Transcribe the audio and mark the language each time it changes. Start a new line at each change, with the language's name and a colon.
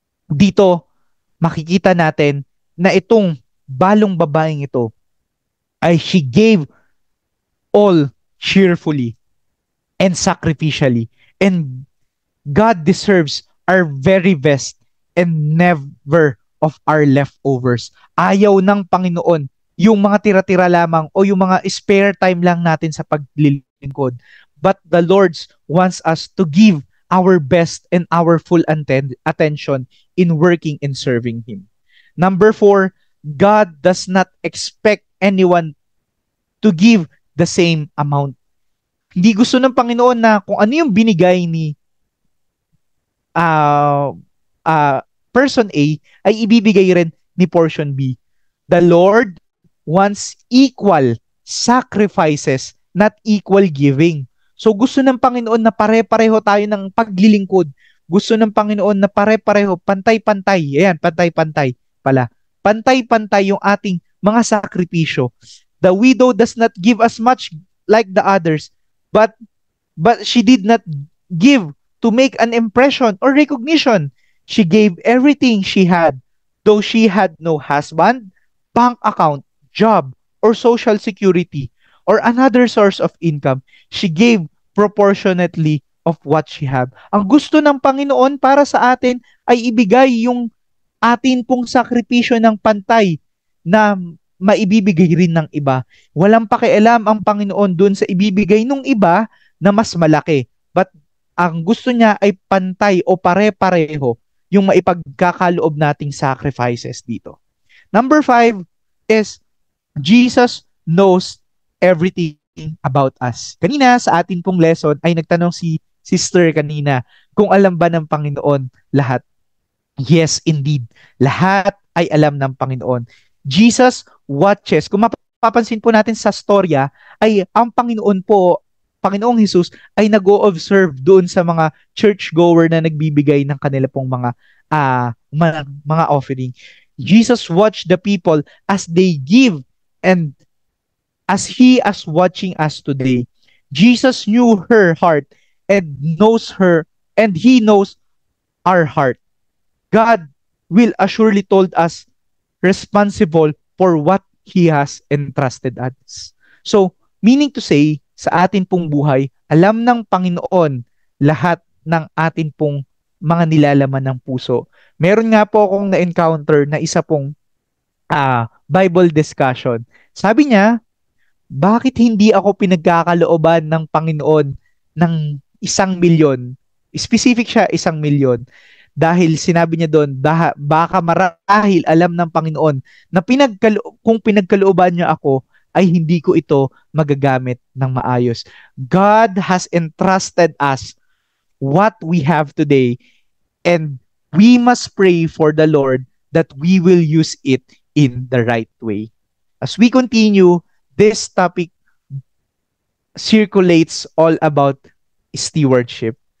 Filipino: Dito, makikita natin na itong balong babaeng ito ay
English: she gave all cheerfully and sacrificially. And God deserves our very best and never of our leftovers.
Filipino: Ayaw ng Panginoon yung mga tira-tira lamang o yung mga spare time lang natin sa paglilingkod.
English: But the Lord wants us to give our best and our full attention in working and serving Him. Number 4, God does not expect anyone to give the same amount.
Filipino: Hindi gusto ng Panginoon na kung ano yung binigay ni uh, person A ay ibibigay rin ni portion B.
English: The Lord wants equal sacrifices, not equal giving.
Filipino: So gusto ng Panginoon na pare-pareho tayo ng paglilingkod. Gusto ng Panginoon na pare-pareho, pantay-pantay. Ayan, pantay-pantay pala. Pantay-pantay yung ating mga sakripisyo.
English: The widow does not give as much like the others, but she did not give to make an impression or recognition. She gave everything she had, though she had no husband, bank account, job, or social security, or another source of income. She gave proportionately of what she had.
Filipino: Ang gusto ng Panginoon para sa atin ay ibigay yung atin pong sakripisyo ng pantay na maibibigay rin ng iba. Walang pakialam ang Panginoon dun sa ibibigay ng iba na mas malaki. But ang gusto niya ay pantay o pare-pareho yung maipagkakaloob nating sacrifices dito.
English: Number 5 is Jesus knows everything about us.
Filipino: Kanina sa atin pong lesson ay nagtanong si sister kanina kung alam ba ng Panginoon lahat.
English: Yes, indeed.
Filipino: Lahat ay alam ng Panginoon.
English: Jesus watches.
Filipino: Kung mapapansin po natin sa storya, ay ang Panginoon po, Panginoong Jesus, ay nag-o-observe doon sa mga churchgoer na nagbibigay ng kanila pong mga offering.
English: Jesus watched the people as they give, and as He is watching us today. Jesus knew her heart and knows her, and He knows our heart. God will assuredly told us responsible for what He has entrusted us. So, meaning to say,
Filipino: sa atin pong buhay, alam ng Panginoon lahat ng atin pong mga nilalaman ng puso. Meron nga po akong na-encounter na isa pong Bible discussion. Sabi niya, bakit hindi ako pinagkakalooban ng Panginoon ng 1,000,000? Specific siya, 1,000,000. Dahil sinabi niya doon, baka marahil alam ng Panginoon na kung pinagkalooban niya ako, ay hindi ko ito magagamit ng maayos.
English: God has entrusted us what we have today, and we must pray for the Lord that we will use it in the right way. As we continue, this topic circulates all about stewardship.